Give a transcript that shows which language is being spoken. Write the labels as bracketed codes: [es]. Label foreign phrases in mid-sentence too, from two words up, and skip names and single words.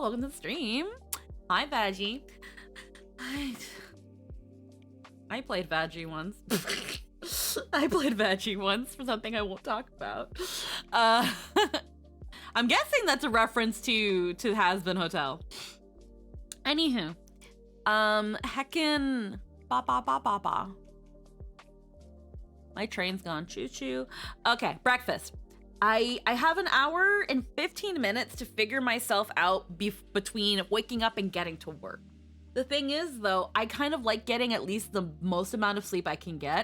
[en] Welcome to the stream. Hi, Vaggie. I played Vaggie once. I played Vaggie once for something I won't talk about. I'm guessing that's a reference to Has-Been Hotel. Anywho, heckin' ba ba ba ba ba. My train's gone. Choo choo. Okay, breakfast. I have an hour and 15 minutes to figure myself out between waking up and getting to work. The thing is, though, I kind of like getting at least the most amount of sleep I can get.